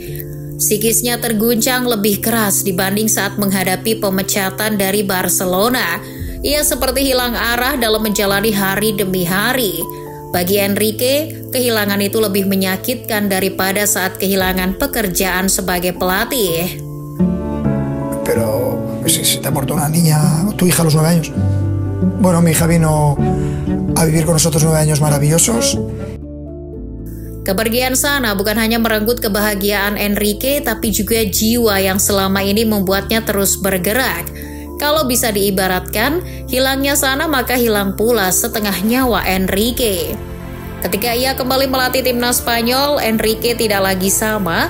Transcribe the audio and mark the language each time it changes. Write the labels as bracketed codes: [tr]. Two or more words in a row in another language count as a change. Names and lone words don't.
[id] Psikisnya terguncang lebih keras dibanding saat menghadapi pemecatan dari Barcelona. Ia seperti hilang arah dalam menjalani hari demi hari. Bagi Enrique, kehilangan itu lebih menyakitkan daripada saat kehilangan pekerjaan sebagai pelatih. [es] Pero si te ha muerto una niña, tu hija a los 9 años. Bueno, mi hija vino a vivir con nosotros 9 años maravillosos. [id] Kepergian Sana bukan hanya merenggut kebahagiaan Enrique, tapi juga jiwa yang selama ini membuatnya terus bergerak. Kalau bisa diibaratkan, hilangnya sana maka hilang pula setengah nyawa Enrique. Ketika ia kembali melatih timnas Spanyol, Enrique tidak lagi sama.